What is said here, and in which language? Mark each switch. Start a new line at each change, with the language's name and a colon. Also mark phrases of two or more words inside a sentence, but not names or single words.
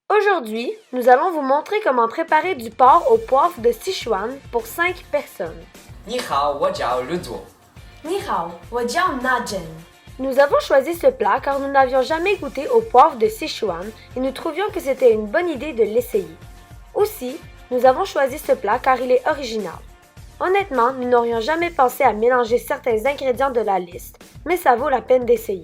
French: Aujourd'hui, nous allons vous montrer comment préparer du porc au poivre de Sichuan pour 5 personnes.
Chinese: 你好，我叫日祖。你好，我叫 Najen.
French: Nous avons choisi ce plat car nous n'avions jamais goûté au poivre de Sichuan et nous trouvions que c'était une bonne idée de l'essayer. Aussi, nous avons choisi ce plat car il est original. Honnêtement, nous n'aurions jamais pensé à mélanger certains ingrédients de la liste, mais ça vaut la peine d'essayer.